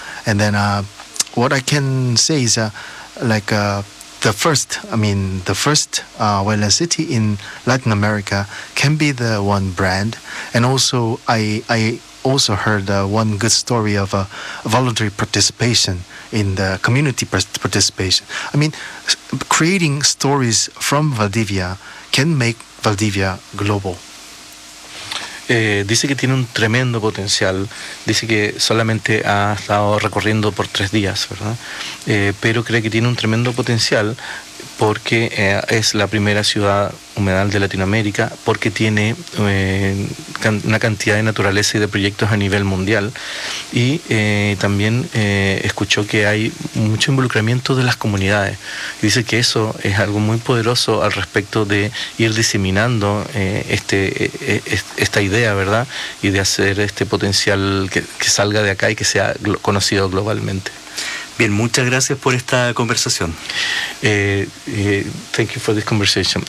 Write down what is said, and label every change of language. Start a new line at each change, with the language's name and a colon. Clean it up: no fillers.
English: And then what I can say is the first wetland city in Latin America can be the one brand. And also I also heard one good story of a voluntary participation in the community participation. I mean, creating stories from Valdivia can make Valdivia global.
Spanish: Dice que tiene un tremendo potencial. Dice que solamente ha estado recorriendo por 3 días, ¿verdad? Pero cree que tiene un tremendo potencial porque es la primera ciudad humedal de Latinoamérica, porque tiene una cantidad de naturaleza y de proyectos a nivel mundial. Y también escuchó que hay mucho involucramiento de las comunidades. Dice que eso es algo muy poderoso al respecto de ir diseminando esta idea, ¿verdad? Y de hacer este potencial que salga de acá y que sea conocido globalmente. Bien, muchas gracias por esta conversación.
English: Thank you for this conversation.